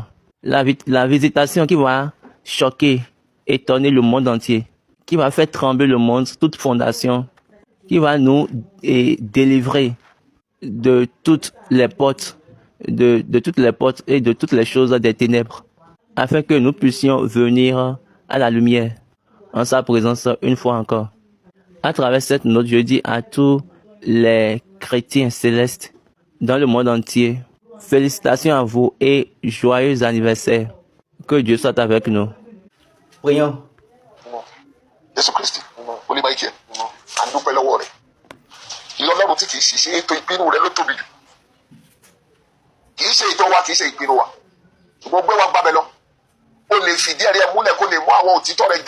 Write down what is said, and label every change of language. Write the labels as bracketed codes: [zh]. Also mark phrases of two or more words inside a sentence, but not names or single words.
[fr] La visitation qui va choquer, étonner le monde entier, qui va faire trembler le monde, toute fondation, qui va nous délivrer de toutes les portes, de toutes les portes et de toutes les choses des ténèbres, afin que nous puissions venir à la lumière en sa présence une fois encore. À travers cette note, je dis à tous les chrétiens célestes dans le monde entier, félicitations à vous et joyeux anniversaire. Que Dieu soit avec nous. Prions. [yo] Jésù Kristi oní Michael à ń dúpẹ́ lọ́wọ́ rẹ̀ ilé Ọlọ́run tí kìí ṣe ètò ìpinnu rẹ̀ ló tóbi jù kìí ṣe ètò wa kìí ṣe ìpinnu wa ṣùgbọ́n gbé wa gbábẹ́ lọ ó lè fìdí ẹ̀rí ẹ̀ múlẹ̀ kó lè mú àwọn òtítọ́ rẹ̀